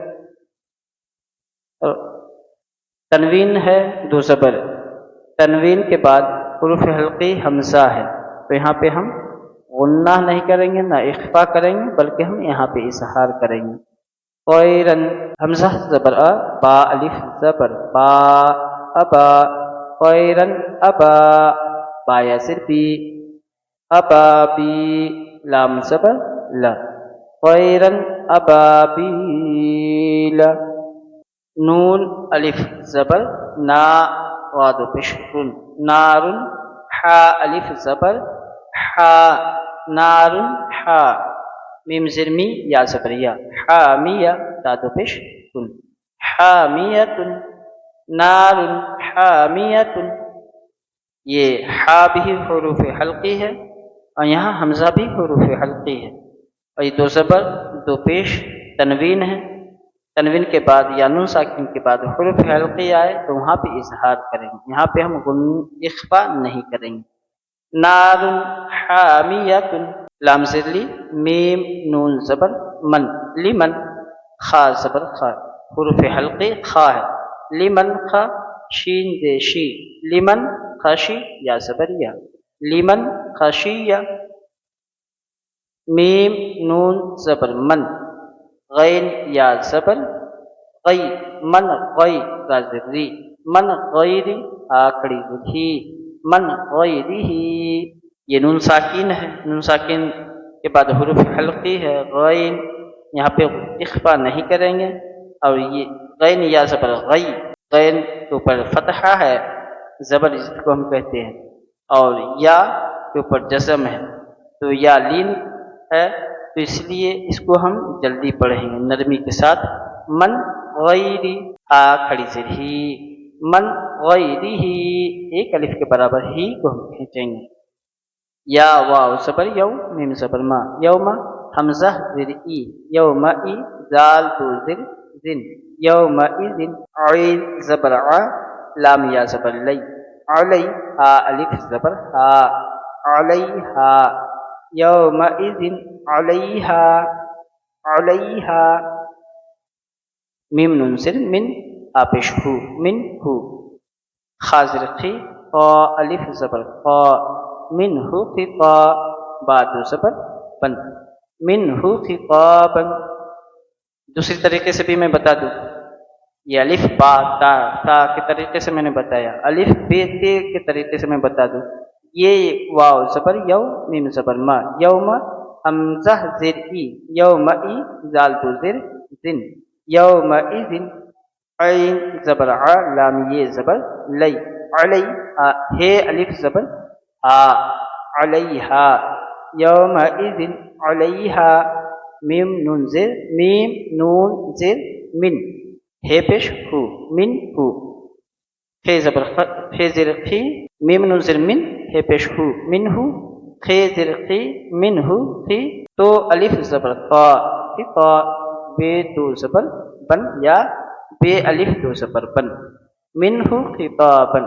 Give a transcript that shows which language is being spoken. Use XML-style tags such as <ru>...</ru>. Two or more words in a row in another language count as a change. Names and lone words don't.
<ur>تنوین ہے دو زبر، تنوین کے بعد حروف حلقی حمزہ ہے تو یہاں پہ ہم غنہ نہیں کریں گے، نہ اخفا کریں گے، بلکہ ہم یہاں پہ اظہار کریں گے۔ قیرن، حمزہ زبر آ، با الف زبر با، ابا، قیرن ابا، با یا زر بی، ابا بی، لام زبر لا، قیرن ابابیل۔ نون الف زبر نا، واد و پیش رن، نارن، حا الف زبر حا، نارن حا، میم زر می یا زبر یا، حامیہ، داد و پیش تن، حامیتن، نارن حامیتن۔ یہ حا بھی حروف حلقی ہے اور یہاں حمزہ بھی حروف حلقی ہے، اور یہ دو زبر دو پیش تنوین ہے۔ تنوین کے بعد یا نون ساکن کے بعد حروف حلقی آئے تو وہاں پہ اظہار کریں گے، یہاں پہ ہم اخفا نہیں کریں گے۔ نار حامیۃ، لام زر لی، میم نون زبر من، لمن، خا زبر خا، حروف حلقی خا ہے، لمن خا، شین دے شی، لمن خاشی یا زبر یا، لمن خاشیہ۔ میم نون زبر من، غین یا زبر غی، من غی، ری، من غیری، آکڑی ہی، من غیری۔ یہ نون ساکین ہے، نون ساکین کے بعد حروف حلقی ہے غین، یہاں پہ اخفا نہیں کریں گے، اور یہ غین یا زبر غی، غین کے اوپر فتحہ ہے، زبر جس کو ہم کہتے ہیں، اور یا کے اوپر جزم ہے، تو یا لین ہے، تو اس لیے اس کو ہم جلدی پڑھیں گے نرمی کے ساتھ۔ من غیری، آ کھڑی سے ہی، من غیری ہی، ایک الف کے برابر ہی کو ہم کھینچیں گے۔ یا واو زبر یو، میم زبر ما، یوم، حمزہ زر ای، یوم ای، زال تو زر زن، یوم ازن، عین زبر ع، لام یا زبر لی، علی، آ الف زبر ہا، علیہا، یومئذ علیہا، علیہا۔ میم نون زر من، آپش ہو، من ہو، خا زر خی، قا الف زبر قا، من ہو خطا، با دو زبر بن، من ہو خطابا۔ دوسری طریقے سے بھی میں بتا دوں، یہ الف با تا، تا کے طریقے سے میں نے بتایا، الف بے تے کے طریقے سے میں بتا دوں۔ یہ واو زبر یو، میم زبر ما، یوم، حمزہ زر ای، یوم ای، زال تو زر زن، یوم ازن، عین زبر ع، لام یہ زبر لی، علی، ہے الف زبر آ، علیہا، یوم ازن علیہا۔ میم نون زر، میم نون زر من، ہے پیش ہو، من ہو، خے زبر خے زر خی، میم نون زر من، ہے پیش ہو، من ہو، خے زر خی، من ہو خی، تو الف زبر قا، خطا، بے دو زبر بن یا بے الف دو زبر بن، من ہو خطابن۔</ur>